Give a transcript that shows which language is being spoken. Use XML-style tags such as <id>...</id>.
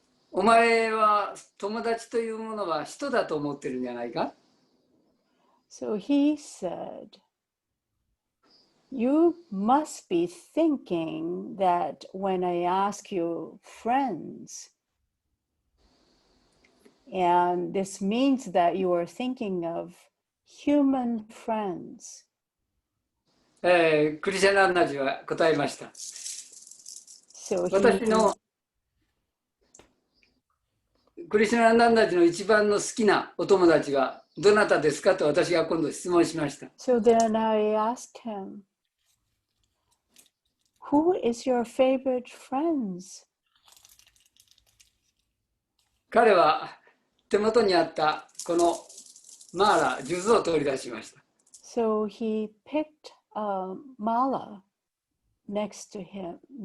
<ja>お前は友達というものは人だと思ってるんじゃないか？</ja> <en>So he said, you must be thinking that when I ask you friends, and this means that you are thinking of human friends.</en> <ja>クリシャナンダジは答えました。</ja> <en>So</en> <ja>私のクリシャナンダジの一番の好きなお友達はどなたですかと私が今度質問しました。</ja> <en>So then I asked him, who is your favorite friends?</en> <ja>彼は手元にあったこのマーラ、数珠を取り出しました。</ja> <en>So he picked a mala next to him.</en>